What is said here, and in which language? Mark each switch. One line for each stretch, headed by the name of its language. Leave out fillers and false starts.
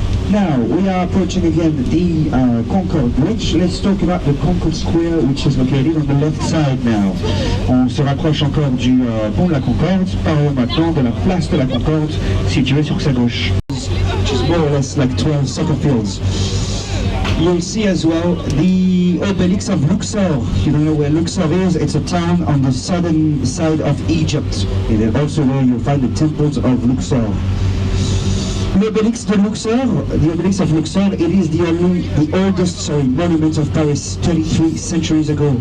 English: Now, we are approaching again the Concorde Bridge. Let's talk about the Concorde Square, which is located on the left side now.
French: On se rapproche encore du pont de la Concorde. Parlons maintenant de la place de la Concorde, située sur sa gauche.
English: Which is more or less like 12 soccer fields. You'll see as well the obelisk of Luxor. You don't know where Luxor is? It's a town on the southern side of Egypt. And then also where you'll find the temples of Luxor.
French: L'obélisque de Luxor,
English: the obelisk of Luxor, it is the oldest monument of Paris, 33 centuries ago.